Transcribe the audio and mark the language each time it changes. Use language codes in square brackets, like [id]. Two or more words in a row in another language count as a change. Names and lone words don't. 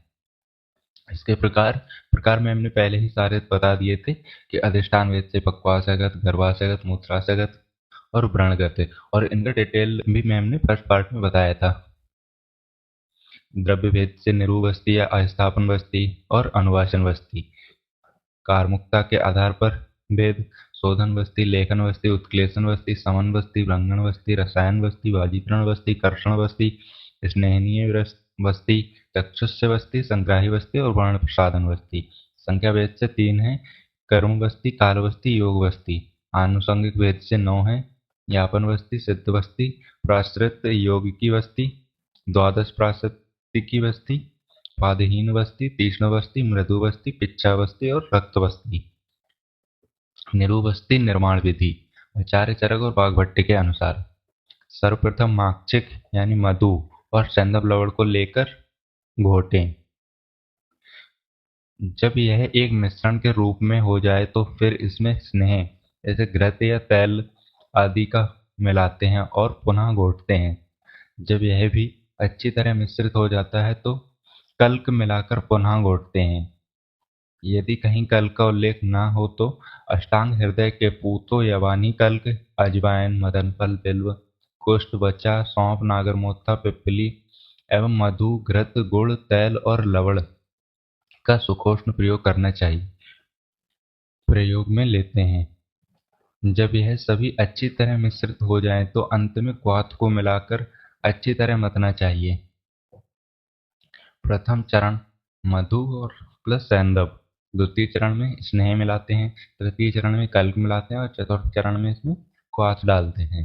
[hi] इसके प्रकार में हमने पहले ही सारे बता दिए थे कि अधिष्ठान वेद से पक्वाशयगत, गर्भाशयगत, मूत्राशयगत और व्रणगत, और इनका डिटेल भी मैम ने [en] first part [hi] में बताया था। द्रव्य भेद से निरुवस्ती या अस्थापन वस्ती और अनुवासन वस्ती, कारमुकता के आधार पर भेद, शोधन वस्ती, लेखन वस्ती, उत्क्लेशन वस्ती, समन वस्ती, व्रंगण वस्ती, रसायन वस्ती, वाजीकरण वस्ती, कर्षण वस्ती, स्नेहनीय वस्ती, चक्षुष्य वस्ती, संग्राही वस्ती और वर्ण प्रसादन वस्ती। संख्या भेद से 3 है, कर्म वस्ती, काल वस्ती, योग वस्ती। आनुषंगिक भेद से 9 है, यापन वस्ती, सिद्ध वस्ती, प्राश्रित यौगिकी वस्ती, द्वादश प्राश्रितिकी वस्ती, पादहीन वस्ती, तीक्ष्ण वस्ती, मृदु वस्ती, पिच्छा वस्ती और रक्त वस्ती। निरुवस्ती निर्माण विधि आचार्य चरक और वाघभट्टी के अनुसार सर्वप्रथम माक्षिक यानी मधु और चंदन लवण को लेकर घोटें। जब यह एक मिश्रण के रूप में हो जाए तो फिर इसमें स्नेह जैसे घृत या तेल आदि का मिलाते हैं और पुनः घोटते हैं। जब यह भी अच्छी तरह मिश्रित हो जाता है तो कल्क मिलाकर पुनः घोटते हैं। यदि कहीं कल्क का उल्लेख न हो तो अष्टांग हृदय के पूतो, यवानी कल्क, अजवाइन, मदनफल, बिल्व, कुष्ठ, बचा, सौंफ, नागरमोथा, पिप्पली एवं मधु, घृत, गुड़, तेल और लवण का सुखोष्ण प्रयोग करना चाहिए प्रयोग में लेते हैं। जब यह सभी अच्छी तरह मिश्रित हो जाए तो अंत में क्वाथ को मिलाकर अच्छी तरह मथना चाहिए। प्रथम चरण मधु और प्लस सैंधव, द्वितीय चरण में स्नेह मिलाते हैं, तृतीय चरण में कल्क मिलाते हैं और चतुर्थ चरण में इसमें क्वाथ डालते हैं।